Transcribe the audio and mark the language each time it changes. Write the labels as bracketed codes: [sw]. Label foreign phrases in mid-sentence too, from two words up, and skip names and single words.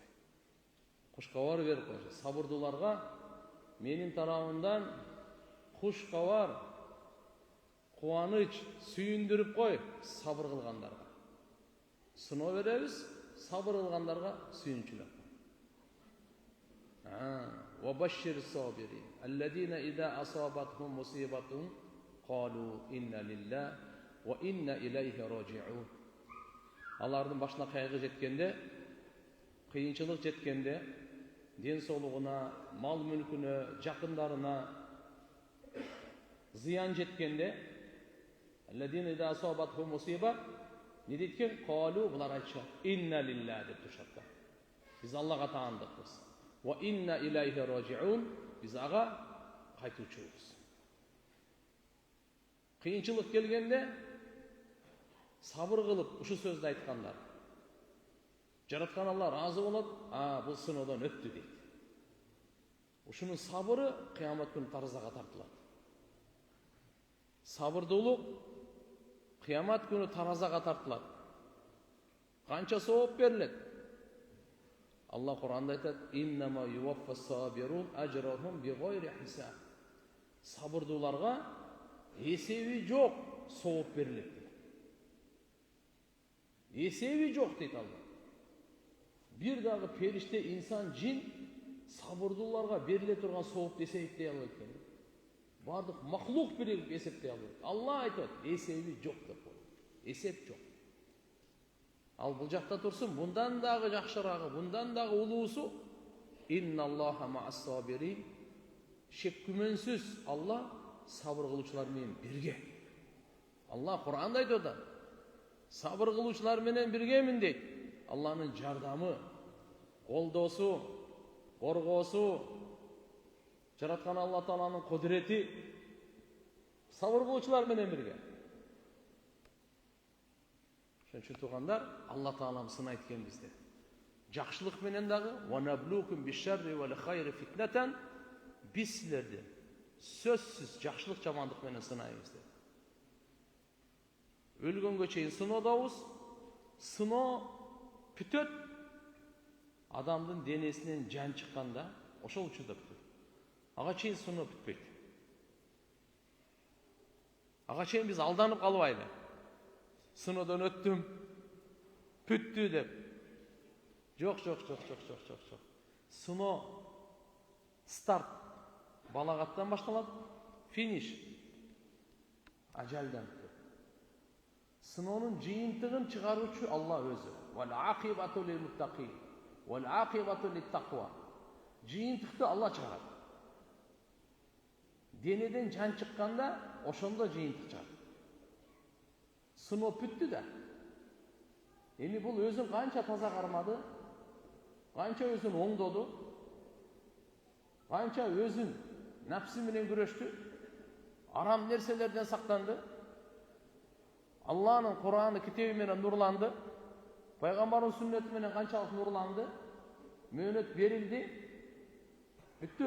[ky] Кушкабар берип кой. Сабырдууларга менин тарабымдан кушкабар, кубаныч, сүйүндүрүп кой сабыр кылгандарга. Сыноо беребиз, сабыр кылгандарга сүйүнчүлөп. [ar] وبشر الصابرين. الذين إذا أصابتهم مصيبة قالوا إنا لله وإنا إليه راجعون. [ky] Алардын башына кайгы жеткенде, кыйынчылык жеткенде, ден соолугуна, мал мүлкүнө, жакындарына зыян жеткенде, [ar] الذين إذا أصابتهم مصيبة, [ky] не дейткен? Қалу, булар айтышат, [ar] إنا لله [ky] деп турушат. Биз Аллага таандыкпыз. [ar] وإنا إليه راجعون, [ky] биз ага кайтуучубуз. Кыйынчылык келгенде сабыр кылып ушу сөздү айткандар. Жараткан Алла разы болот, бул сыноодон өттү дейт. Ушунун сабыры кыямат күнү таразага тартылат. Сабырдуулук кыямат күнү таразага тартылат. Канча сооп берилет? Алла Кур'анда айтат: [ar] "إنما يوفى الصابرون أجرهم بغير حساب." [ky] Сабырдууларга эсеби жок сооп берилет. Эсеби жок дейт Алла. Бир дагы периште, инсан, жин сабырдууларга бериле турган соопты эсептей албайт экен. Бардык махлук биригип эсептей албайт. Алла айтат, эсеби жок деп коет. Эсеп жок. Ал бул жакта турсун, мындан дагы жакшырагы, мындан дагы улуусу [ar] إن الله مع الصابرين. [ky] Шек күмөнсүз Алла сабыр кылуучулар менен бирге. Алла Кур'анда айтып атат. Сабыр кылуучулар менен биргемин дейт. Алланын жардамы, колдоосу, коргоосу, жараткан Алла Тааланын кудурети сабыр кылуучулар менен бирге. Ошон үчүн туугандар, Алла Таалам сынайт экен бизди. Жакшылык менен дагы [ar] ونبلوكم بالشر والخير فتنة, [ky] биз силерди сөзсүз жакшылык жамандык менен сынайбыз деп. Өлгөнгө чейин сыноодобуз. Сыноо бүтөт. Адамдын денесинен жан чыкканда ошол учурда бүтөт. Ага чейин сыноо бүтпөйт. Ага чейин биз алданып калбайлы. Сыноодон өттүм, бүттү деп. Жок. Сыноо старт балагаттан башталат, финиш ажалдан. Сыноонун жыйынтыгын чыгаруучу Алла өзү. [ar] والعاقبة للمتقين، والعاقبة للتقوى. [ky] Жыйынтыкты Алла чыгарат. Денеден жан чыкканда ошондо жыйынтык чыгат. Сыноо бүттү да. Эми бул өзүн канча таза кармады, канча өзүн оңдоду, канча өзүн напсы менен күрөштү, арам нерселерден сактанды, Алланын Кур'аны китеби менен нурланды, пайгамбардын сүннөтү менен канчалык нурланды, мөөнөт берилди, бүттү.